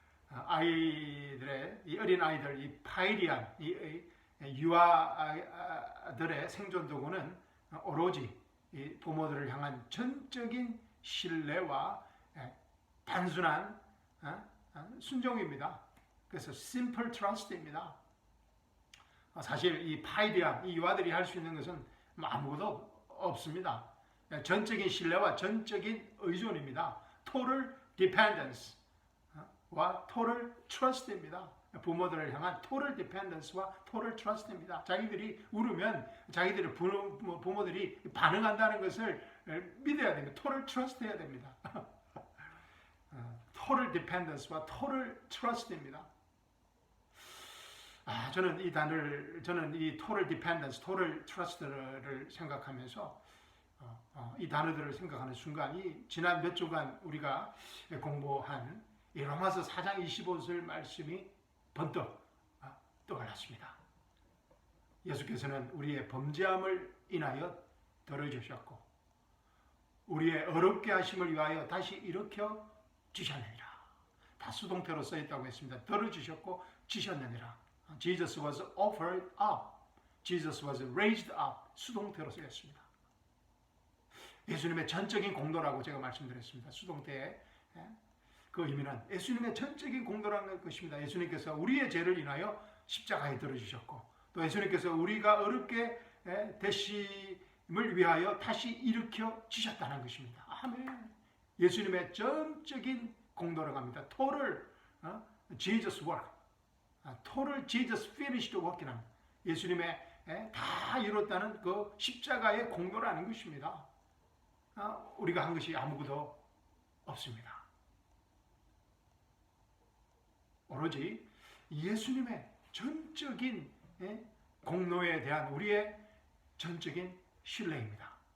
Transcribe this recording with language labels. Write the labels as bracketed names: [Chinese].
[Korean] 아이들의, 이 어린 아이들, 이 파이리안, 이 유아들의 생존 도구는 오로지 이 부모들을 향한 전적인 신뢰와 단순한 순종입니다. 그래서 [English] simple trust [Korean] 입니다. 사실 이 파이리안, 이 유아들이 할 수 있는 것은 아무것도 없습니다. 전적인 신뢰와 전적인 의존입니다. [English] total dependence 와 total trust입니다. [Korean] 부모들을 향한 [English] total dependence와 total trust입니다. [Korean] 자기들이 울으면 자기들의 부모들이 반응한다는 것을 믿어야 됩니다. [English] total trust [Korean] 해야 됩니다. [English] total dependence와 total trust입니다. [Korean] 저는 이 [English] total dependence, total trust [Korean] 를 생각하면서 이 단어들을 생각하는 순간, 이 지난 몇 주간 우리가 공부한 이 로마서 4장 25절 말씀이 번뜩 떠올랐습니다. 예수께서는 우리의 범죄함을 인하여 들어주셨고 우리의 어렵게 하심을 위하여 다시 일으켜 주셨느니라. 다 수동태로 써있다고 했습니다. 들어주셨고 주셨느니라. [English] Jesus was offered up. Jesus was raised up. [Korean] 수동태로 쓰였습니다. 예수님의 전적인 공로라고 제가 말씀드렸습니다. 수동태에 그 의미는 예수님의 전적인 공로라는 것입니다. 예수님께서 우리의 죄를 인하여 십자가에 들어주셨고 또 예수님께서 우리가 어렵게 되심을 위하여 다시 일으켜 주셨다는 것입니다. 아멘. 예수님의 전적인 공로라고 합니다. [English] Total Jesus work. Total Jesus finished work [Korean] 이라는 합니다. 예수님의 다 이뤘다는 그 십자가의 공로라는 것입니다. 우리가 한 것이 아무것도 없습니다. 오로지 예수님의 전적인 공로에 대한 우리의 전적인 신뢰입니다.